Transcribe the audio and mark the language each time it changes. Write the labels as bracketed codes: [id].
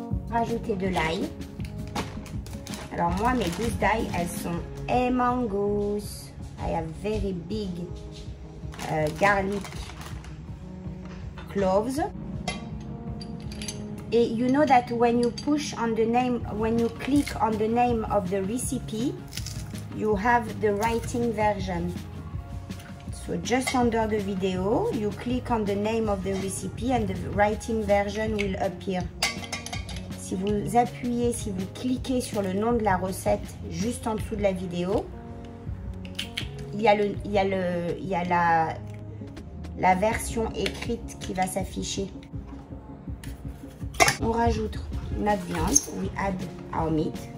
[fr] Rajouter de l'ail. Alors moi, mes gousses d'ail, elles sont [en] humongous. I have very big garlic cloves. And you know that when you push on the name, when you click on the name of the recipe, you have the writing version. So just under the video, you click on the name of the recipe and the writing version will appear. [fr] Si vous appuyez, si vous cliquez sur le nom de la recette juste en dessous de la vidéo, il y a la version écrite qui va s'afficher. On rajoute notre viande. [en] We add our meat.